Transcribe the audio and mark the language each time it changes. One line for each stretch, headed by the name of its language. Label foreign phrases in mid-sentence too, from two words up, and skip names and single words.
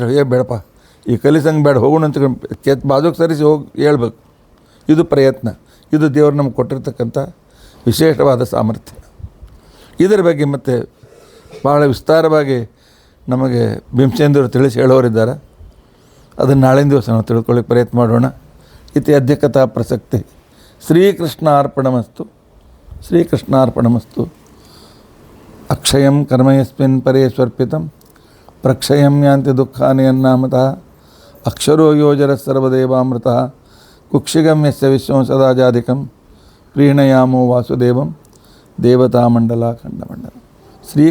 Kannada: ಬೇಡಪ್ಪ, ಈ ಕಲಿ ಸಂಘ ಬೇಡ, ಹೋಗೋಣ ಅಂತ ಬಾಜುಗೆ ಸರಿಸಿ ಹೋಗಿ ಹೇಳ್ಬೇಕು. ಇದು ಪ್ರಯತ್ನ. ಇದು ದೇವರು ನಮ್ಗೆ ಕೊಟ್ಟಿರ್ತಕ್ಕಂಥ ವಿಶೇಷವಾದ ಸಾಮರ್ಥ್ಯ. ಇದರ ಬಗ್ಗೆ ಮತ್ತು ಭಾಳ ವಿಸ್ತಾರವಾಗಿ ನಮಗೆ ಭೀಮಸೇಂದ್ರರು ತಿಳಿಸಿ ಹೇಳೋರಿದ್ದಾರೆ. ಅದನ್ನು ನಾಳಿನ ದಿವಸ ನಾವು ತಿಳ್ಕೊಳ್ಳಿಕ್ಕೆ ಪ್ರಯತ್ನ ಮಾಡೋಣ.
Sanskrit: ಇತಿ ಅಧ್ಯಕ್ಷತಾ ಪ್ರಸಕ್ತಿ. ಶ್ರೀಕೃಷ್ಣಾರ್ಪಣಮಸ್ತು. ಶ್ರೀಕೃಷ್ಣಾರ್ಪಣಮಸ್ತು. ಅಕ್ಷಯಂ ಕರ್ಮಯಸ್ಮಿನ್ ಪರೇ ಸ್ವರ್ಪಿತಂ ಪ್ರಕ್ಷಯಂ ಯಾಂತಿ ದುಃಖಾನಿ ಯನ್ನಾಮತಃ ಅಕ್ಷರೋ ಯೋಜರ ಸರ್ವದೇವಾಮೃತಃ ಕುಕ್ಷಿಗಂ ಯಸ್ಯ ವಿಶ್ವಂ ಸದಾಜಾಧಿಕಂ ಪ್ರೀಣಯಾಮೋ ವಾಸುದೇವಂ ದೇವತಾಮಂಡಲ ಖಂಡಮಂಡಲ.